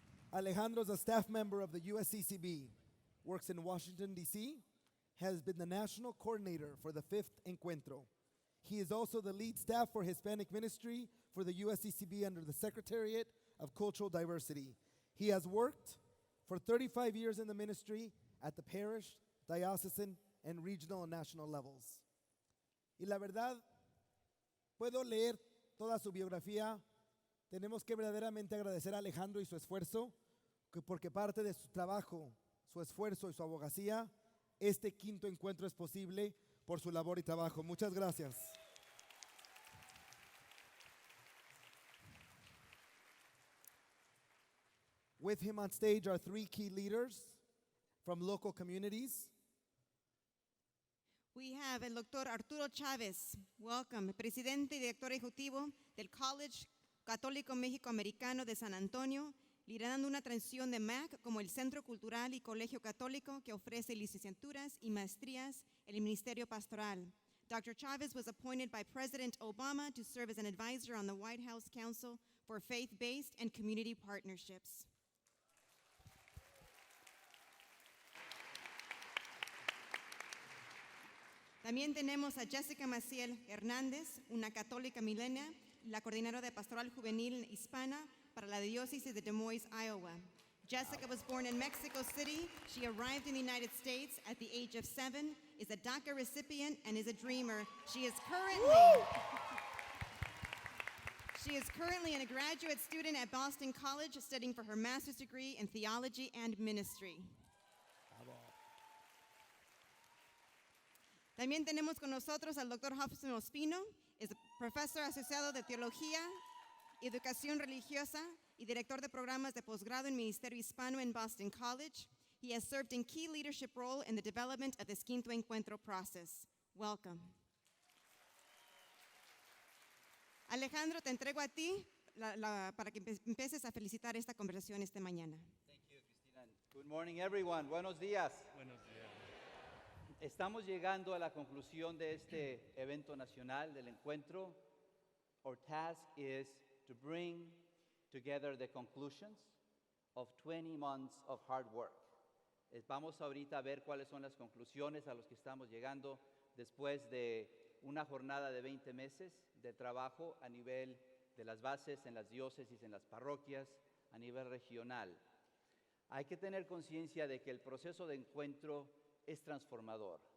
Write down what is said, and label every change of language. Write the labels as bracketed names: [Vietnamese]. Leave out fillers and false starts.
[English] Alejandro is a staff member of the USCCB, works in Washington, D.C., has been the national coordinator for the 5th Encuentro. He is also the lead staff for Hispanic ministry for the USCCB under the Secretariat of Cultural Diversity. He has worked for 35 years in the ministry at the parish, diocesan, and regional and national levels. [Spanish] Y la verdad, puedo leer toda su biografía. Tenemos que verdaderamente agradecer a Alejandro y su esfuerzo, porque parte de su trabajo, su esfuerzo y su abogacía, este 5º encuentro es posible por su labor y trabajo. Muchas gracias. [English] With him on stage are 3 key leaders from local communities. We have [Spanish] el doctor Arturo Chávez, welcome, presidente y director ejecutivo del College Católico México-Americano de San Antonio, liderando una transición de MAC como el Centro Cultural y Colegio Católico que ofrece licenciaturas y maestrías en el Ministerio Pastoral. [English] Dr. Chávez was appointed by President Obama to serve as an advisor on the White House Council for Faith-Based and Community Partnerships. [Spanish] También tenemos a Jessica Maciel Hernández, una católica milenia, la coordinadora de Pastoral Juvenil Hispana para la diócesis de Des Moines, Iowa. [English] Jessica was born in Mexico City. She arrived in the United States at the age of 7, is a DACA recipient, and is a dreamer. She is currently a graduate student at Boston College studying for her master's degree in theology and ministry. [Spanish] También tenemos con nosotros al Dr. Hobson Ospino, es profesor asociado de Teología, Educación Religiosa y director de programas de posgrado en Ministerio Hispano en Boston College. [English] He has served in key leadership role in the development of this Quinto Encuentro process. Welcome. [Spanish] Alejandro, te entrego a ti para que empieces a felicitar esta conversación esta mañana. [English] Thank you, Cristina. Good morning, everyone. [Spanish] Buenos días. Buenos días. Estamos llegando a la conclusión de este evento nacional del encuentro. [English] Our task is to bring together the conclusions of 20 months of hard work. [Spanish] Vamos ahorita a ver cuáles son las conclusiones a las que estamos llegando después de una jornada de 20 meses de trabajo a nivel de las bases, en las diócesis, en las parroquias, a nivel regional. Hay que tener conciencia de que el proceso de encuentro es transformador.